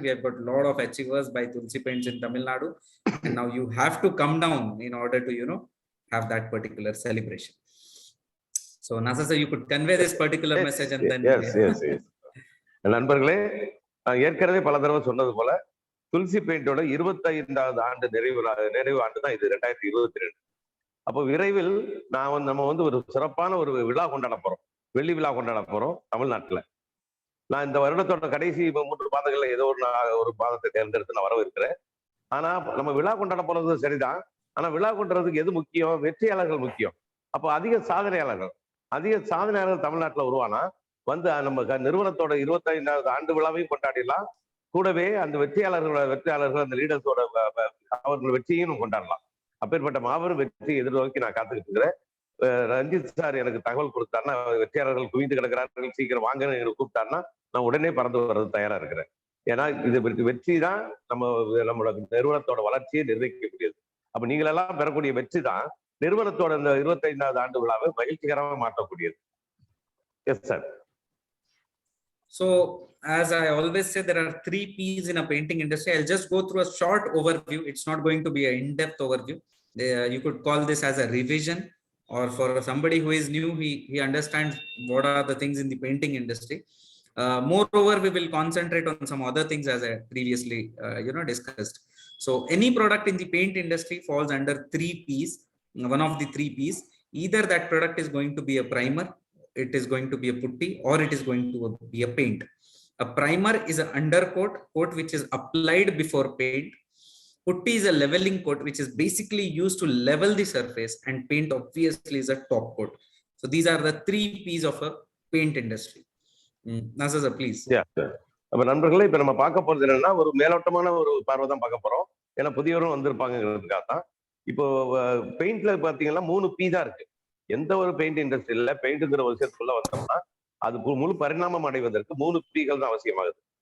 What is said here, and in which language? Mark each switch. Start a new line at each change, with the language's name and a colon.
English: We have got a lot of achievers by Tulsi Paints in Tamil Nadu, and now you have to come down in order to have that particular celebration. So Nasir sir, you could convey this particular message and then
Tamil: yes. நண்பர்களே, ஏற்கனவே பல தடவை சொன்னது போல துல்சி பெயிண்டோட 25வது ஆண்டு நிறைவு ஆண்டு தான் இது 2022. அப்போ விரைவில் நம்ம வந்து ஒரு சிறப்பான ஒரு விழா கொண்டாட போறோம், வெள்ளி விழா கொண்டாட போறோம் தமிழ்நாட்டுல. நான் இந்த வருடத்தோட கடைசி 3 மாதங்கள்ல ஏதோ ஒரு மாதத்தை தேர்ந்தெடுத்து நான் வரவிருக்கிறேன். ஆனா நம்ம விழா கொண்டாட போறது சரிதான். ஆனா விழா கொண்டாடுறதுக்கு எது முக்கியம்? வெற்றியாளர்கள் முக்கியம். அப்போ அதிக சாதனையாளர்கள் தமிழ்நாட்டுல உருவானா வந்து நம்ம நிறுவனத்தோட 25வது ஆண்டு விழாவையும் கொண்டாடிடலாம். கூடவே அந்த வெற்றியாளர்கள் அந்த லீடர்ஸோட அவர்கள் வெற்றியும் கொண்டாடலாம். அப்பேற்பட்ட மாபெரும் வெற்றி எதிர்நோக்கி நான் காத்துக்கிட்டு இருக்கிறேன். ரஞ்சித் சார் எனக்கு தகவல் கொடுத்தாருன்னா, வெற்றியாளர்கள் குவிந்து கிடக்கிறார்கள், சீக்கிரம் வாங்கன்னு எனக்கு கூப்பிட்டாருன்னா நான் உடனே பறந்து வர்றது தயாரா இருக்கிறேன். ஏன்னா இது வெற்றி தான் நம்மளோட நிறுவனத்தோட வளர்ச்சியை நிர்ணயிக்கக்கூடியது. அப்ப நீங்களெல்லாம் பெறக்கூடிய வெற்றி தான் நிறுவனத்தோட இந்த 25வது ஆண்டு விழாவை மகிழ்ச்சிகரமாக மாற்றக்கூடியது.
English: Yes sir. So as I always say, there are 3 P's in a painting industry. I'll just go through a short overview. It's not going to be an in-depth overview. You could call this as a revision, or for somebody who is new, he understands what are the things in the painting industry. Moreover, we will concentrate on some other things as I previously discussed. So any product in the paint industry falls under 3 P's. One of the 3 P's, either that product is going to be a primer, it is going to be a putty, or it is going to be a paint. A primer is an undercoat which is applied before paint. Putty is a leveling coat which is basically used to level the surface, and paint obviously is a top coat. So these are the 3 P's of a paint industry. Nasa sir, please. Yeah, sir.
Tamil: அப்ப நண்பர்களே, இப்ப நம்ம பார்க்க போறது என்னன்னா, ஒரு மேலோட்டமான ஒரு பார்வை தான் பார்க்க போறோம். ஏன்னா புதியவரும் வந்திருப்பாங்கிறதுக்காக தான். இப்போ பெயிண்ட்ல பாத்தீங்கன்னா 3 P தான் இருக்கு. எந்த ஒரு பெயிண்ட் இண்டஸ்ட்ரியில பெயிண்ட்ங்கிற ஒரு விஷயத்துக்குள்ள வந்தோம்னா அது முழு பரிணாமம் அடைவதற்கு 3 Pகள் தான் அவசியமாகுது.